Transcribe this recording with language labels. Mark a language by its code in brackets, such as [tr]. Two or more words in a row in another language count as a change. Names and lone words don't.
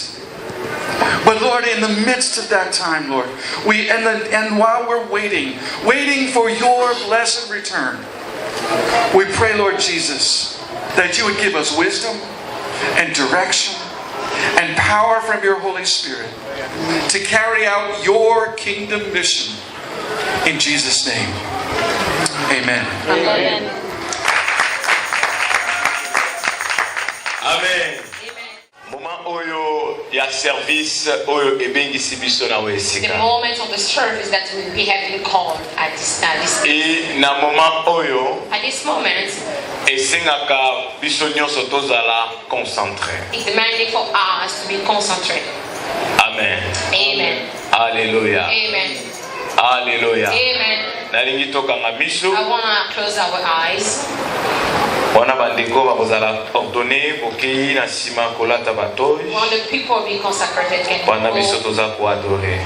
[en] But Lord, in the midst of that time, Lord, and while we're waiting for your blessed return, we pray, Lord Jesus, that you would give us wisdom and direction and power from your Holy Spirit to carry out your kingdom mission. In Jesus' name, amen. Amen. Amen. [ln] Moment oyo ya service oyo ebengisi biso na [en] The [ln] wesika. [en] moment of the service that we have been called at this [ln] Et na moment oyo [en] at this moment, [ln] esengaka biso nyonso tozala concentré. [en] it's demanding for us to be concentrated. Amen. Amen. Alléluia. Amen. Alléluia. Amen. [ln] Nalingi tokanga miso. [en] I want to close our eyes. [ln] Wana bandeko bakozala ordonné bokei na nsima kolata batoi. [en] While the people be consecrated and [ln] Wana biso [en] go [ln] toza koadore.